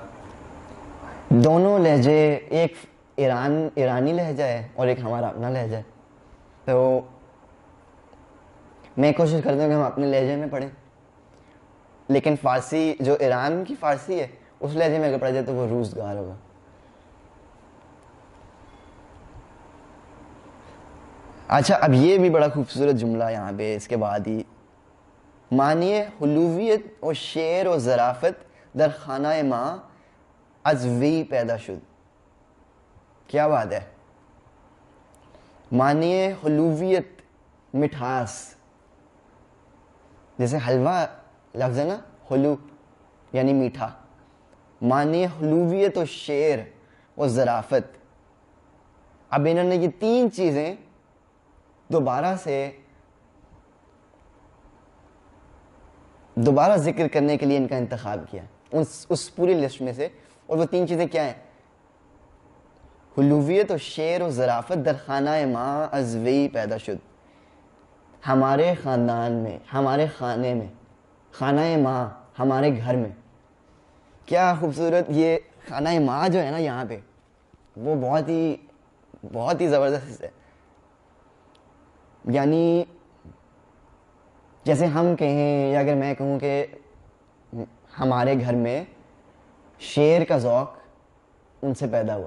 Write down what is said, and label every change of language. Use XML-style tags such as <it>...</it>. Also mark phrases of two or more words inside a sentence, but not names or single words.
<ur>دونوں لہجے, ایک ایرانی لہجہ ہے اور ایک ہمارا اپنا لہجہ ہے, تو میں کوشش کرتا ہوں کہ ہم اپنے لہجے میں پڑھیں, لیکن فارسی جو ایران کی فارسی ہے اس لہجے میں اگر پڑھا جائے تو وہ روزگار ہوگا. اچھا, اب یہ بھی بڑا خوبصورت جملہ یہاں پہ اس کے بعد ہی,</ur> <fa>معنی حلویت و شعر و ظرافت در خانہ ماں از وی پیدا شد.</fa> <ur>کیا بات ہے,</ur> <fa>معنی حلویت</fa> <ur>مٹھاس, جیسے حلوہ لفظ ہے نا, حلو یعنی میٹھا,</ur> <fa>معنی حلویت و شعر و ظرافت.</fa> <ur>اب انہوں نے یہ تین چیزیں دوبارہ ذکر کرنے کے لیے ان کا انتخاب کیا اس پوری لسٹ میں سے, اور وہ تین چیزیں کیا ہیں؟</ur> <fa>حلویت و شعر و ظرافت در خانہ ماں از وی پیدا شد.</fa> <ur>ہمارے خاندان میں, ہمارے خانے میں,</ur> <fa>خانہ ماں</fa> <ur>ہمارے گھر میں. کیا خوبصورت یہ</ur> <fa>خانہ ماں</fa> <ur>جو ہے نا یہاں پہ, وہ بہت ہی زبردست ہے. یعنی جیسے ہم کہیں, یا اگر میں کہوں کہ ہمارے گھر میں شعر کا ذوق ان سے پیدا ہوا.</ur>